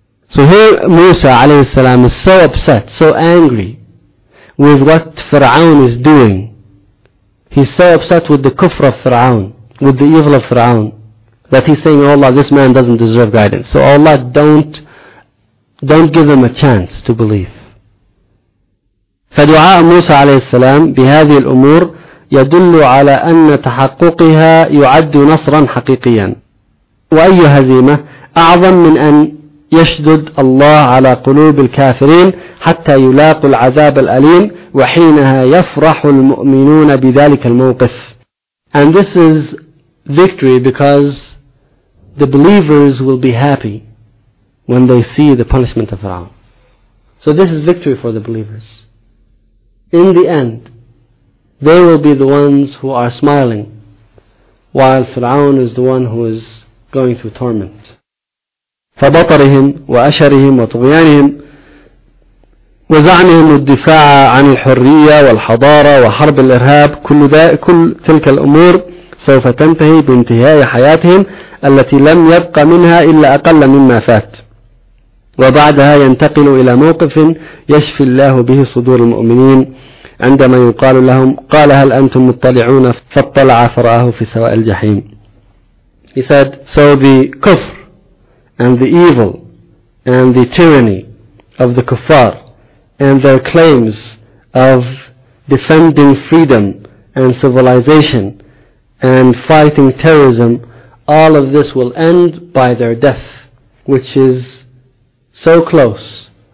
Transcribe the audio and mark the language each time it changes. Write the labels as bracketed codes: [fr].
[en] So here Musa alayhi salam is so upset, so angry with what Fir'aun is doing. He's so upset with the kufr of Fir'aun, with the evil of Fir'aun, that he's saying, oh Allah, this man doesn't deserve guidance. So oh Allah, don't give him a chance to believe. [ar] فَدُعَاءَ مُوسَى عَلَيْهِ السَّلَامِ بِهَذِهِ الْأُمُورِ يدل على أن تحققها يعد نصرا حقيقيا وأي هزيمة أعظم من أن يشدد الله على قلوب الكافرين حتى يلاقوا العذاب الأليم وحينها يفرح المؤمنون بذلك الموقف. [en] And this is victory because the believers will be happy when they see the punishment of Pharaoh. So this is victory for the believers. In the end, they will be the ones who are smiling, while Fir'aun is the one who is going through torment. [ar] فَبَطَرِهِمْ وَأَشَرِهِمْ وَطُغْيَانِهِمْ وَزَعْنِهِمُ الدِّفَاعَ عَنِ الْحُرِّيَّةِ وَالْحَضَارَةِ وَحَرْبِ الْإِرْهَابِ كل تلك الأمور سوف تنتهي بانتهاء حياتهم التي لم يبق منها إلا أقل مما فات وبعدها ينتقل إلى موقف يشفي الله به صدور المؤمنين عندما يقال لهم قال هل أنتم مطلعون فاطلع فرآه في سواء الجحيم. [en] He said, so the kufr and the evil and the tyranny of the kuffar and their claims of defending freedom and civilization and fighting terrorism, all of this will end by their death, which is so close.